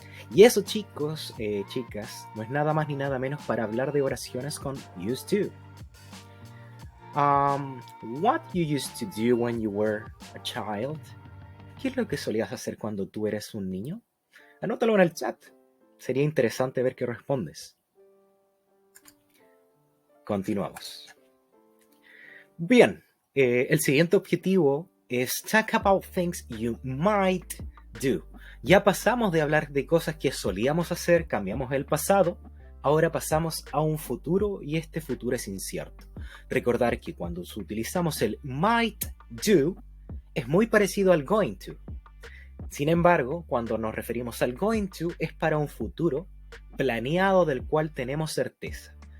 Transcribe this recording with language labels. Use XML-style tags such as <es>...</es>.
<es>Y eso, chicos, chicas, no es nada más ni nada menos para hablar de oraciones con used to.</es> <en>What you used to do when you were a child?</en> <es>¿Qué es lo que solías hacer cuando tú eres un niño? Anótalo en el chat. Sería interesante ver qué respondes. Continuamos. Bien, el siguiente objetivo</es> <en>es talk about things you might do.</en> <es>Ya pasamos de hablar de cosas que solíamos hacer, cambiamos el pasado, ahora pasamos a un futuro y este futuro es incierto. Recordar que cuando utilizamos el might do, es muy parecido al going to. Sin embargo, cuando nos referimos al going to, es para un futuro planeado del cual tenemos certeza.</es>